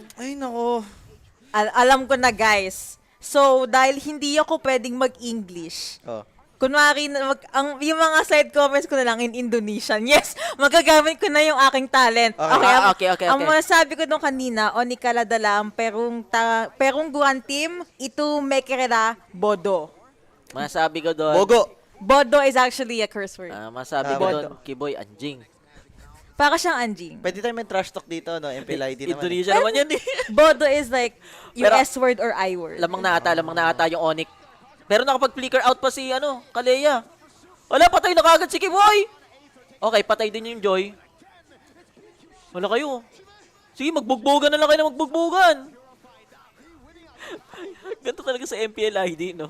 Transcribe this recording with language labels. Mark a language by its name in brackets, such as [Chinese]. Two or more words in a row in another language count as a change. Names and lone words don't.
[Filipino] Ay, nako. Alam ko na, guys. So, dahil hindi ako pwedeng mag-English, kunwari, yung mga [English] side comments [Filipino] ko na lang [English] in Indonesian. [Filipino] Yes, magagamit ko na yung aking talent. Okay. Ang masabi ko nung kanina, Onikala dalam, perung guan team, itu mekereda bodo. Masabi ko doon. Bogo. [English] Bodo is actually a curse word. [Filipino] Masabi ko doon, Kiboy, anjing. Para siyang anjing. Pwede tayo may [English] trash talk [Filipino] dito, no? MPLID naman. Indonesia naman yan eh. [English] Bodo is like yung [Filipino] Pero- [English] S word or I word. [Filipino] Lamang na ata yung Onyx. Pero nakapag- [English] flicker out [Filipino] pa si, Kalea. Wala, patay na kagad si Kiboy! Okay, patay din yung Joy. Wala kayo. Sige, magbugbugan na lang kayo na magbugbugan. Ganito talaga sa MPLID, no?